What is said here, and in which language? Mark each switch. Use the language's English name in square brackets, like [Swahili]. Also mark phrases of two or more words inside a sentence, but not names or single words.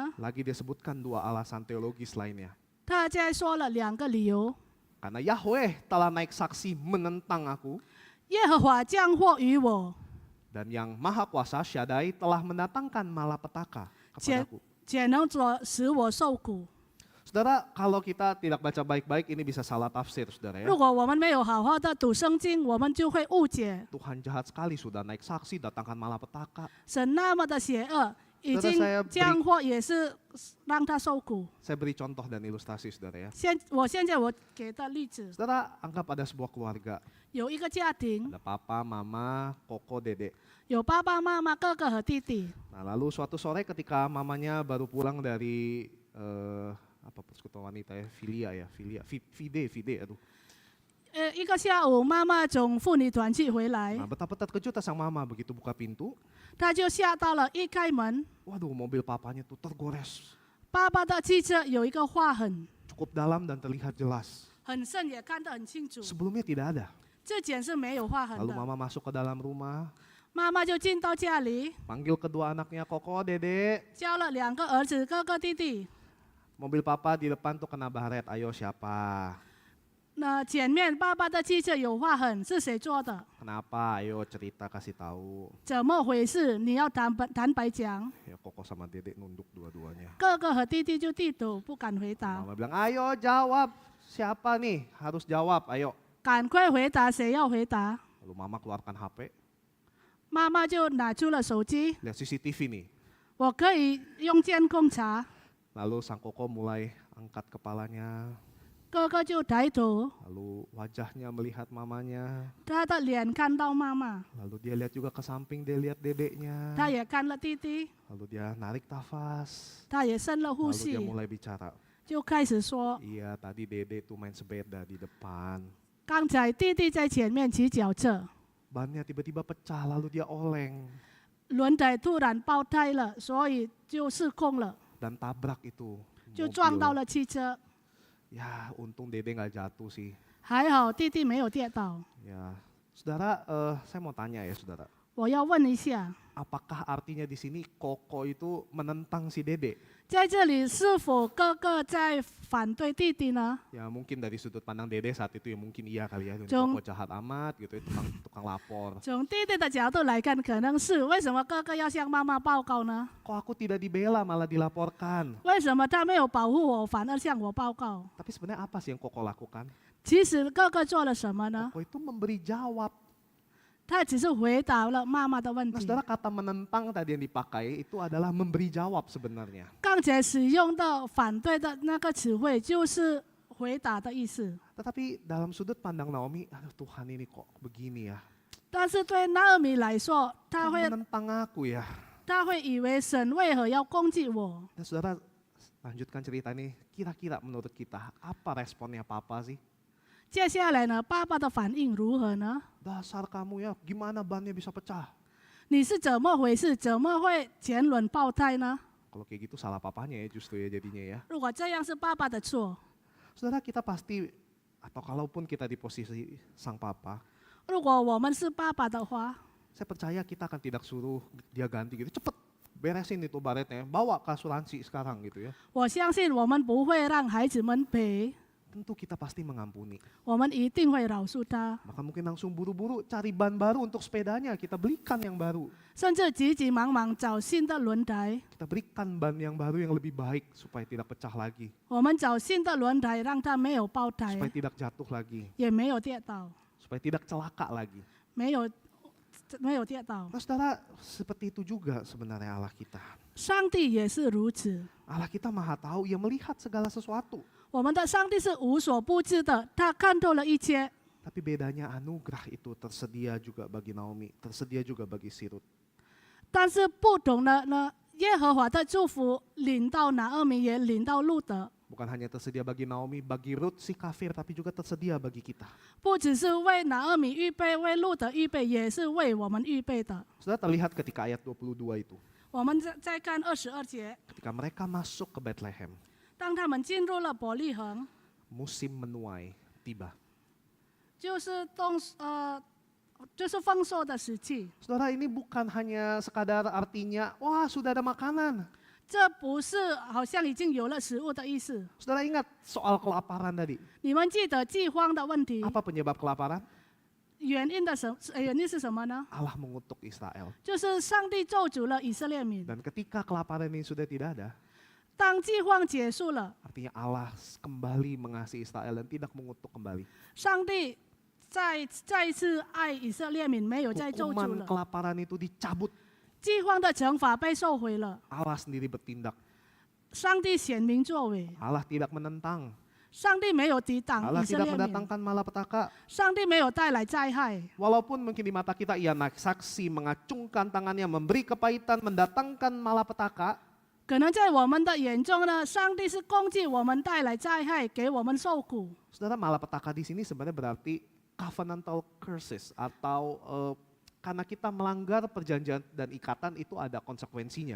[Indonesian] Lagi dia sebutkan dua alasan teologis lainnya. [Chinese] 他再说了2个理由： [Indonesian] Karena Yahweh telah naik saksi menentang aku, [Chinese] 耶和华降祸于我， [Indonesian] dan yang Maha Kuasa Shaddai telah mendatangkan malapetaka kepadaku. [Chinese] 且能使我受苦。 [Indonesian] Saudara, kalau kita tidak baca baik-baik ini bisa salah tafsir, saudara ya. [Chinese] 如果我们没有好好的读圣经，我们就会误解 [Indonesian] Tuhan jahat sekali sudah naik saksi datangkan malapetaka. [Chinese] 神那么的邪恶，已 [Indonesian] Saudara, [Chinese] 经 [Indonesian] saya beri- [Chinese] 降祸也是让他受苦。 [Indonesian] Saya beri contoh dan ilustrasi, saudara ya. [Chinese] 现在我给的例子， [Indonesian] Saudara, anggap ada sebuah keluarga. [Chinese] 有一个家庭， [Indonesian] Ada papa, mama, koko, dede. [Chinese] 有爸爸妈妈、哥哥和弟弟。 [Indonesian] Nah, lalu suatu sore ketika mamanya baru pulang dari apa persekutuan wanita ya, Fide, aduh. [Chinese] 一个下午，妈妈从妇女团去回来 [Indonesian] Nah, betapa terkejut sang mama begitu buka pintu. [Chinese] 她就吓到了。一开门， [Indonesian] Waduh, mobil papanya tuh tergores [Chinese] 爸爸的汽车有一个划痕， [Indonesian] cukup dalam dan terlihat jelas. [Chinese] 很深，也看得很清楚。 [Indonesian] Sebelumnya tidak ada. [Chinese] 之前是没有划痕 [Indonesian] Lalu [Chinese] 的。 [Indonesian] mama masuk ke dalam rumah, [Chinese] 妈妈就进到家里， [Indonesian] panggil kedua anaknya, Koko, Dede. [Chinese] 叫了2个儿子，哥哥弟弟。 [Indonesian] Mobil papa di depan tuh kena baret. Ayo siapa? [Chinese] 那前面爸爸的汽车有划痕，是谁做的？ [Indonesian] Kenapa? Ayo cerita kasih tahu. [Chinese] 怎么回事？你要坦白讲。 [Indonesian] Ya Koko sama Dede nunduk dua-duanya. [Chinese] 哥哥和弟弟就低头不敢回答。 [Indonesian] Mama bilang, ayo jawab. Siapa nih? Harus jawab, ayo. [Chinese] 赶快回答，谁要回答？ [Indonesian] Lalu mama keluarkan HP, [Chinese] 妈妈就拿出了手机， [Indonesian] lihat CCTV nih. [Chinese] 我可以用监控查。 [Indonesian] Lalu sang Koko mulai angkat kepalanya. [Chinese] 哥哥就抬头， [Indonesian] Lalu wajahnya melihat mamanya. [Chinese] 他的脸看到妈妈， [Indonesian] Lalu dia lihat juga ke samping, dia lihat dedeknya. [Chinese] 他也看了弟弟， [Indonesian] Lalu dia narik nafas. [Chinese] 他也深了呼 [Indonesian] Lalu dia [Chinese] 吸， [Indonesian] mulai bicara. [Chinese] 就开始说 [Indonesian] Iya, tadi Dede tuh main sepeda di depan. [Chinese] 刚才弟弟在前面骑脚车， [Indonesian] Bannya tiba-tiba pecah, lalu dia oleng [Chinese] 轮胎突然爆胎了，所以就失控了， [Indonesian] dan tabrak itu [Chinese] 就撞到 [Indonesian] mobil. [Chinese] 了汽车。 [Indonesian] Ya, untung Dede nggak jatuh sih. [Chinese] 还好弟弟没有跌倒。 [Indonesian] Ya, saudara, saya mau tanya ya, saudara. [Chinese] 我要问一下， [Indonesian] Apakah artinya di sini Koko itu menentang si Dede? [Chinese] 在这里是否哥哥在反对弟弟呢？ [Indonesian] Ya mungkin dari sudut pandang Dede saat itu ya mungkin iya kali ya. Jong- Koko jahat amat gitu, ya, tukang lapor. [Chinese] 从弟弟的角度来看，可能是为什么哥哥要向妈妈报告呢？ [Indonesian] Kok aku tidak dibela malah dilaporkan? [Chinese] 为什么他没有保护我，反而向我报告？ [Indonesian] Tapi sebenarnya apa sih yang Koko lakukan? [Chinese] 其实哥哥做了什么呢？ [Indonesian] Koko itu memberi jawab. [Chinese] 他只是回答了妈妈的问 [Indonesian] Nah, [Chinese] 题。 [Indonesian] saudara, kata menentang tadi yang dipakai itu adalah memberi jawab sebenarnya. [Chinese] 刚才使用的反对的那个词汇就是回答的意思。 [Indonesian] Tetapi dalam sudut pandang Naomi, aduh Tuhan ini kok begini ya. [Chinese] 但是对拿俄米来说， [Indonesian] Kok menentang aku ya. [Chinese] 他会以为神为何要攻击我？ [Indonesian] Dan saudara, lanjutkan cerita ini, kira-kira menurut kita apa responnya papa sih? [Chinese] 接下来呢，爸爸的反应如何呢？ [Indonesian] Dasar kamu ya, gimana bannya bisa pecah? [Chinese] 你是怎么回事？怎么会前轮爆胎呢？ [Indonesian] Kalau kayak gitu salah papanya ya justru ya jadinya ya. [Chinese] 如果这样是爸爸的错， [Indonesian] Saudara, kita pasti, atau kalaupun kita di posisi sang papa, [Chinese] 如果我们是爸爸的话， [Indonesian] saya percaya kita akan tidak suruh dia ganti gitu. Cepet beresin itu baretnya, bawa ke asuransi sekarang gitu ya. [Chinese] 我相信我们不会让孩子们赔， [Indonesian] Tentu kita pasti mengampuni. [Chinese] 我们一定会饶恕他， [Indonesian] Maka mungkin langsung buru-buru cari ban baru untuk sepedanya, kita belikan yang baru. [Chinese] 甚至急急忙忙找新的轮胎。 [Indonesian] Kita berikan ban yang baru yang lebih baik supaya tidak pecah lagi, [Chinese] 我们找新的轮胎，让它没有爆胎， [Indonesian] supaya tidak jatuh lagi, [Chinese] 也没有跌倒， [Indonesian] supaya tidak celaka lagi. [Chinese] 没有跌倒。 [Indonesian] Nah, saudara, seperti itu juga sebenarnya Allah kita. [Chinese] 上帝也是如此， [Indonesian] Allah kita maha tahu, ia melihat segala sesuatu. [Chinese] 我们的上帝是无所不知的，他看透了一切。 [Indonesian] Tapi bedanya anugerah itu tersedia juga bagi Naomi, tersedia juga bagi Sirut. [Chinese] 但是不同的呢，耶和华的祝福领到拿俄米，也领到路德， [Indonesian] Bukan hanya tersedia bagi Naomi, bagi Rut si kafir, tapi juga tersedia bagi kita. [Chinese] 不只是为拿俄米预备，为路德预备，也是为我们预备的。 [Indonesian] Saudara terlihat ketika ayat 22 itu. [Chinese] 我们再看22节， [Indonesian] Ketika mereka masuk ke Bethlehem, [Chinese] 当他们进入了伯利恒， [Indonesian] musim menuai tiba. [Chinese] 就是就是丰收的时期。 [Indonesian] Saudara, ini bukan hanya sekadar artinya, wah sudah ada makanan. [Chinese] 这不是好像已经有了食物的意思。 [Indonesian] Saudara ingat soal kelaparan tadi. [Chinese] 你们记得饥荒的问题， [Indonesian] Apa penyebab kelaparan? [Chinese] 原因是什么呢？ [Indonesian] Allah mengutuk Israel. [Chinese] 就是上帝咒诅了以色列民。 [Indonesian] Dan ketika kelaparan ini sudah tidak ada, [Chinese] 当饥荒结束了， [Indonesian] artinya Allah kembali mengasihi Israel dan tidak mengutuk kembali. [Chinese] 上帝再一次爱以色列民，没有再咒诅 [Indonesian] Hukuman [Chinese] 了。 [Indonesian] kelaparan itu dicabut. [Chinese] 饥荒的惩罚被收回了， [Indonesian] Allah sendiri bertindak. [Chinese] 上帝显明作为， [Indonesian] Allah tidak menentang. [Chinese] 上帝没有抵挡 [Indonesian] Allah [Chinese] 以色 [Indonesian] tidak [Chinese] 列民， [Indonesian] mendatangkan malapetaka. [Chinese] 上帝没有带来灾害。 [Indonesian] Walaupun mungkin di mata kita ia naik saksi, mengacungkan tangannya, memberi kepahitan, mendatangkan malapetaka. [Chinese] 可能在我们的眼中呢，上帝是攻击我们，带来灾害，给我们受苦。 [Indonesian] Saudara, malapetaka di sini sebenarnya berarti [English] covenantal curses [Indonesian] atau karena kita melanggar perjanjian dan ikatan itu ada konsekuensinya.